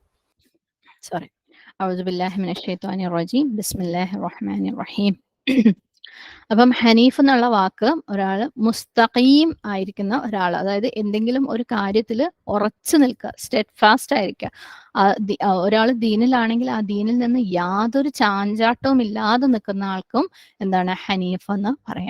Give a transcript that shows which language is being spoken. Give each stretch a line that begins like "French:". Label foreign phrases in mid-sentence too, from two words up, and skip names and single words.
Malayalam: സോറി.
Arabic: أعوذ بالله من الشيطان الرجيم بسم الله الرحمن الرحيم
Malayalam: അപ്പം ഹനീഫ് എന്നുള്ള വാക്ക് ഒരാൾ മുസ്തഖീം ആയിരിക്കുന്ന ഒരാൾ, അതായത് എന്തെങ്കിലും ഒരു കാര്യത്തിൽ ഉറച്ചു നിൽക്കുക, സ്റ്റെഡ് ഫാസ്റ്റ് ആയിരിക്കുക. ഒരാൾ ദീനിലാണെങ്കിൽ ആ ദീനിൽ നിന്ന് യാതൊരു ചാഞ്ചാട്ടവും ഇല്ലാതെ നിൽക്കുന്ന ആൾക്കും എന്താണ് ഹനീഫ് എന്ന് പറയാം.